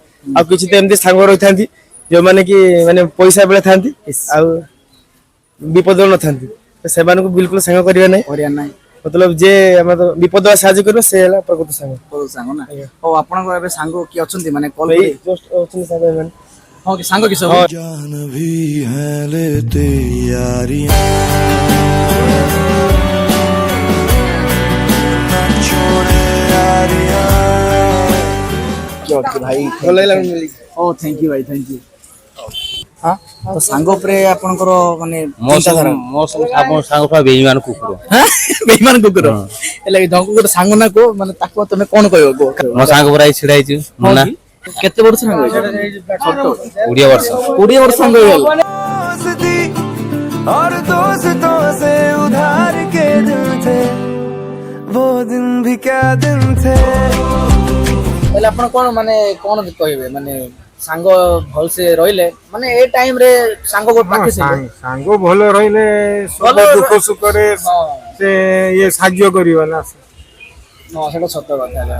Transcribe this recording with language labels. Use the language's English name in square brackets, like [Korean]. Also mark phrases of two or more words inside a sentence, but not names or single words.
[Odia] ଆଉ କିଛି ତ ଏମିତି ସାଙ୍ଗ ରହିଥାନ୍ତି ଯୋଉମାନେ କି ମାନେ ପଇସା ବେଳେ ଥାନ୍ତି ଆଉ ବିପଦ ବେଳେ ନଥାନ୍ତି ତ ସେମାନଙ୍କୁ ବିଲକୁଲ ସାଙ୍ଗ କରିବା ନାହିଁ। ହରିଆଣା ନାହିଁ ମତଲବ ଯେ ଆମର ବିପଦ ବେଳେ ସାହାଯ୍ୟ କରିବ ସେ ହେଲା ପ୍ରକୃତ ସାଙ୍ଗ। ବହୁତ ସାଙ୍ଗ ନା। ହଉ ଆପଣଙ୍କର ଏବେ ସାଙ୍ଗ କିଏ ଅଛନ୍ତି ମାନେ କଲ୍ ଏଇ କରି ଜଷ୍ଟ ଅଛନ୍ତି ସାଙ୍ଗ ଏମାନେ। ହଁ କି ସାଙ୍ଗ କି ସବୁ? [Hindi] जान भी है लेते यारियां छोड़े यारियां [Odia] ଓକେ ଭାଇ ଭଲ ଲାଗିଲା ମିଳିକି। ଓ [English] thank you [Odia] ଭାଇ [English] thank you. [Odia] ହଁ ତ ସାଙ୍ଗ ଉପରେ ଆପଣଙ୍କର ମାନେ ମୋ ଚିନ୍ତାଧାରା ସାଙ୍ଗ ପା ବେଇମାନ କୁକୁର ବେଇମାନ କୁକୁର ହେଲେ ଜଣକୁ ଗୋଟେ ସାଙ୍ଗ ନା କୁହ ମାନେ ତାକୁ ତମେ କଣ କହିବ କୁହ? ମୋ ସାଙ୍ଗ ପୁରା ଛିଡା ହେଇଛି ହଁ ନା କି? କେତେ ବର୍ଷ ସାଙ୍ଗ ହେଇଛ? 20 ବର୍ଷ 20 ବର୍ଷ ସାଙ୍ଗ ହେଇଗଲା। [Hindi] दोस्ती और दोस्तों से उधार के दिन थे वो दिन भी क्या दिन थे [Odia] ହେଲେ ଆପଣ କଣ ମାନେ କଣ କହିବେ ମାନେ ସାଙ୍ଗ ଭଲସେ ରହିଲେ ମାନେ ଏ ଟାଇମ ରେ ସାଙ୍ଗ ପାଖେ ସାଙ୍ଗ ଭଲ ରହିଲେ ସୁଖ ଦୁଃଖ ସୁଖରେ ହଁ ସେ ଇଏ ସାହାଯ୍ୟ କରିବ ନା। ହଁ ସେଟା ସତ କଥା ହେଲା।